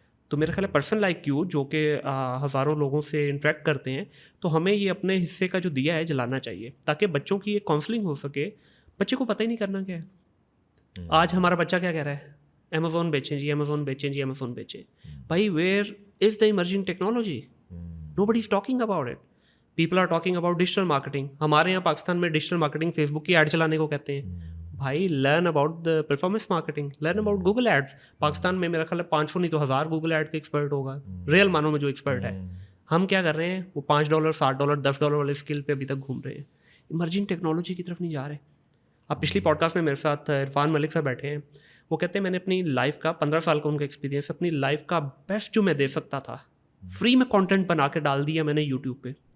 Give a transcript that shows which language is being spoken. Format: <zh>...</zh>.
<ur>تو میرا خیال ہے</ur> <en>person like you</en> <ur>جو کہ ہزاروں لوگوں سے انٹریکٹ کرتے ہیں, تو ہمیں یہ اپنے حصے کا جو دیا ہے جلانا چاہیے تاکہ بچوں کی ایک کاؤنسلنگ ہو سکے. بچے کو پتہ ہی نہیں کرنا کیا ہے. آج ہمارا بچہ کیا کہہ رہا ہے, امیزون بیچیں جی, امیزون بیچیں جی, امیزون بیچیں.</ur> <en>بھائی where is the emerging technology, nobody is talking about it. People are talking about digital marketing.</en> <ur>ہمارے یہاں پاکستان میں ڈیجیٹل مارکیٹنگ فیس بک کی ایڈ چلانے کو کہتے ہیں.</ur> <en>بھائی learn about the performance marketing, learn about Google ads.</en> <ur>Pakistan میں میرا خیال ہے 500 نہیں تو 1000 گوگل ایڈ کے ایکسپرٹ ہوگا, ریئل مانوں میں جو ایکسپرٹ ہے. ہم کیا کر رہے ہیں, وہ $5 $7 $10 والے اسکل پہ ابھی تک گھوم رہے ہیں, ایمرجنگ ٹیکنالوجی کی طرف نہیں جا رہے. اب پچھلی پوڈ کاسٹ میں میرے ساتھ عرفان ملک صاحب بیٹھے ہیں, وہ کہتے ہیں میں نے اپنی لائف کا 15 سال کا ان کا ایکسپیرینس, اپنی لائف کا بیسٹ جو میں دے سکتا تھا فری میں کانٹینٹ بنا کے ڈال دیا میں نے یوٹیوب پہ.</ur>